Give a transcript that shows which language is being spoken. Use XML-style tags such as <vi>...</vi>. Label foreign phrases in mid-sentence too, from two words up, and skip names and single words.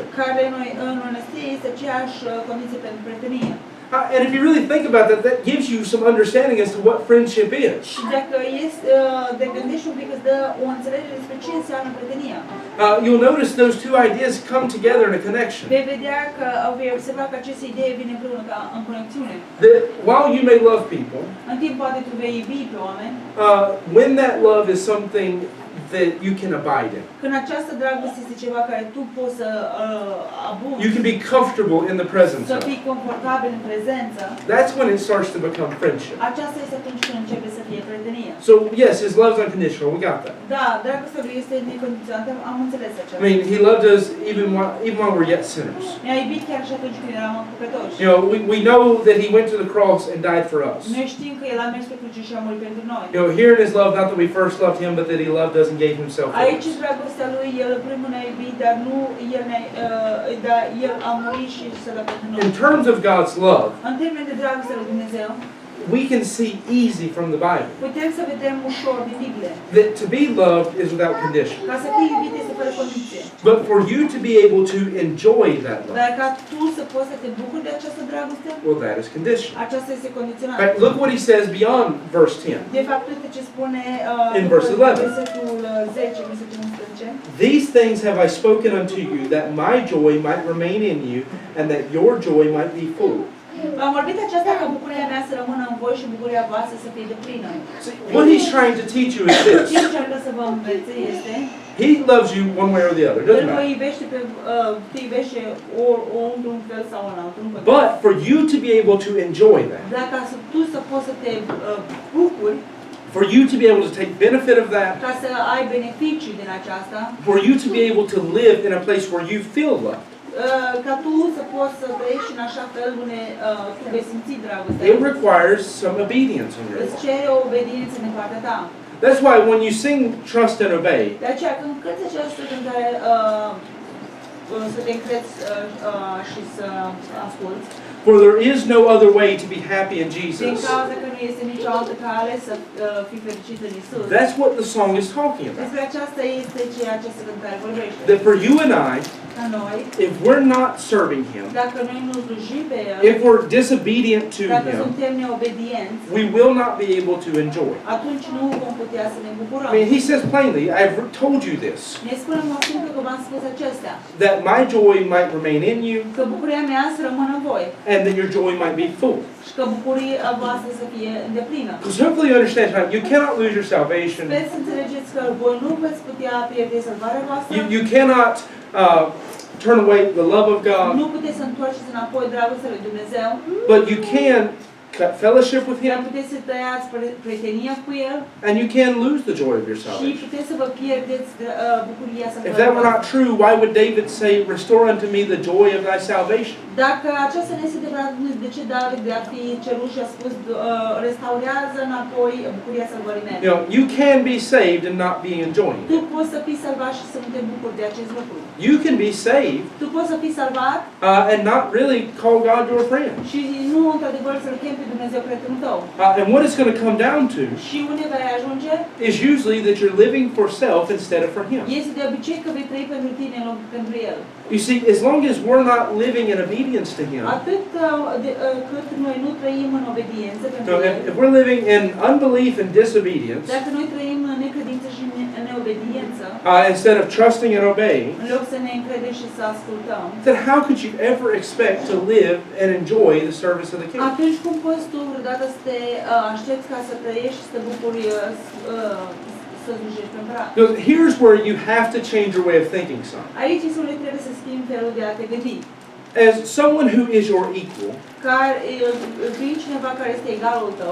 <ro>care în onestie este aceeași condiție pentru prietenie.</ro> <en>And if you really think about that, that gives you some understanding as to what friendship is.</en> <ro>Și dacă te gândești un pic, îți dă o înțelegere despre ce înseamnă prietenia.</ro> <en>You'll notice those two ideas come together in a connection.</en> <ro>Vei vedea că vei observa că aceste idei vin împreună ca în conexiune.</ro> <en>That while you may love people,</en> <ro>În timp poate tu vei iubi pe oameni,</ro> <en>when that love is something that you can abide in.</en> <ro>Când această dragoste este ceva care tu poți să abuzi.</ro> <en>You can be comfortable in the presence</en> <ro>Să</ro> <en>of.</en> <ro>fii confortabil în prezență.</ro> <en>That's when it starts to become friendship.</en> <ro>Aceasta este atunci când începe să fie prietenie.</ro> <en>So yes, his love's unconditional. We got that.</en> <ro>Da, dragostea lui este necondiționată. Am înțeles</ro> <en>I</en> <ro>aceasta.</ro> <en>mean, he loved us even while we're yet sinners.</en> <ro>Ne-a iubit chiar și atunci când eram păcătoși.</ro> <en>You know, we know that he went to the cross and died for us.</en> <ro>Noi știm că el a mers pe cruce și a murit pentru noi.</ro> <en>You know, here in his love, not that we first loved him, but that he loved us and gave himself for</en> <ro>Aici</ro> <en>us.</en> <ro>dragostea lui, el în primul ne-a iubit, dar el a murit și s-a dat pentru noi.</ro> <en>In terms of God's love,</en> <ro>În termen de dragoste lui Dumnezeu,</ro> <en>we can see easy from the Bible</en> <ro>putem să vedem ușor din Biblie.</ro> <en>that to be loved is without condition.</en> <ro>Ca să fii iubit este fără condiție.</ro> <en>But for you to be able to enjoy that love,</en> <ro>Dar ca tu să poți să te bucuri de această dragoste,</ro> <en>well, that is conditional.</en> <ro>aceasta este</ro> <en>In</en> <ro>condiționată.</ro> <en>fact, look what he says beyond verse 10.</en> <ro>De fapt, uite ce spune</ro> <en>In verse 11.</en> <ro>versetul 10, versetul 11.</ro> <en>These things have I spoken unto you, that my joy might remain in you, and that your joy might be full.</en> <ro>Am vorbit aceasta ca bucuria mea să rămână în voi și bucuria voastră să fie deplină.</ro> <en>See, what he's trying to teach you is</en> <ro>Ce</ro> <en>this.</en> <ro>încearcă să vă învețe este,</ro> <en>He loves you one way or the other,</en> <ro>el</ro> <en>doesn't</en> <ro>vă</ro> <en>matter.</en> <ro>iubește te iubește într-un fel sau în altul. Nu contează.</ro> <en>But for you to be able to enjoy that,</en> <ro>Dar ca să tu să poți să te bucuri,</ro> <en>for you to be able to take benefit of that,</en> <ro>ca să ai beneficii din aceasta,</ro> <en>for you to be able to live in a place where you feel loved,</en> <ro>ca tu să poți să trăiești în așa fel unde tu vei simți dragostea.</ro> <en>it requires some obedience on your</en> <ro>Îți</ro> <en>part.</en> <ro>cere o obediență din partea ta.</ro> <en>That's why when you sing Trust and Obey,</en> <ro>De aceea când cânti această cântare să te încrezi și să asculți,</ro> <en>for there is no other way to be happy in</en> <ro>din</ro> <en>Jesus.</en> <ro>cauza că nu este nicio altă cale să fii fericit în Isus.</ro> <en>That's what the song is talking about.</en> <ro>Despre aceasta este ceea ce această cântare vorbește.</ro> <en>That for you and I,</en> <ro>Ca noi,</ro> <en>if we're not serving Him,</en> <ro>dacă noi nu slujim pe El,</ro> <en>if we're disobedient to</en> <ro>dacă</ro> <en>Him,</en> <ro>suntem neobedienți,</ro> <en>we will not be able to enjoy.</en> <ro>atunci nu vom putea să ne bucurăm.</ro> <en>I mean, He says plainly, I've told you this,</en> <ro>Ne spune mă simplu că v-am spus acestea,</ro> <en>that my joy might remain in you,</en> <ro>că bucuria mea să rămână în voi</ro> <en>and that your joy might be full.</en> <ro>și că bucuria voastră să fie îndeplină.</ro> <en>Because hopefully you understand, you cannot lose your salvation.</en> <ro>Sper să înțelegeți că voi nu veți putea pierde salvarea voastră,</ro> <en>You cannot turn away the love of God,</en> <ro>nu puteți să întoarceți înapoi dragostea lui Dumnezeu,</ro> <en>but you can cut fellowship with</en> <ro>dar</ro> <en>Him,</en> <ro>puteți să tăiați prietenia cu El</ro> <en>and you can lose the joy of your</en> <ro>și</ro> <en>salvation.</en> <ro>puteți să vă pierdeți bucuria</ro> <en>If</en> <ro>salvării</ro> <en>that were not</en> <ro>voastre.</ro> <en>true, why would David say, restore unto me the joy of thy salvation?</en> <ro>Dacă aceasta nu este adevărat, de ce David ar fi cerut și a spus restaurează înapoi bucuria salvării mele?</ro> <en>You know, you can be saved and not be enjoying</en> <ro>Tu</ro> <en>it.</en> <ro>poți să fii salvat și să nu te bucuri de acest lucru.</ro> <en>You can be saved</en> <ro>Tu poți să fii salvat</ro> <en>and not really call God your friend.</en> <ro>și nu într-adevăr să-L chemi pe Dumnezeu prietenul tău.</ro> <en>And what it's going to come down to</en> <ro>Și unde vei ajunge?</ro> <en>is usually that you're living for self instead of for Him.</en> <ro>Este de obicei că vei trăi pentru tine în loc pentru El.</ro> <en>You see, as long as we're not living in obedience to Him,</en> <ro>Atât cât noi nu trăim în obediență pentru so El,</ro> <en>if we're living in unbelief and disobedience,</en> <ro>dacă noi trăim în necredință și în neobediență,</ro> <en>instead of trusting and obeying,</en> <ro>în loc să ne încredem și să ascultăm,</ro> <en>then how could you ever expect to live and enjoy the service of the King?</en> <ro>atunci cum poți tu vreodată să te aștepți ca să trăiești și să te bucuri să slujești pe împărat?</ro> <en>Because here's where you have to change your way of thinking some.</en> <ro>Aici este unde trebuie să schimbi felul de a te gândi.</ro> <en>As someone who is your equal,</en> <ro>Fiind cineva care este egalul tău,</ro>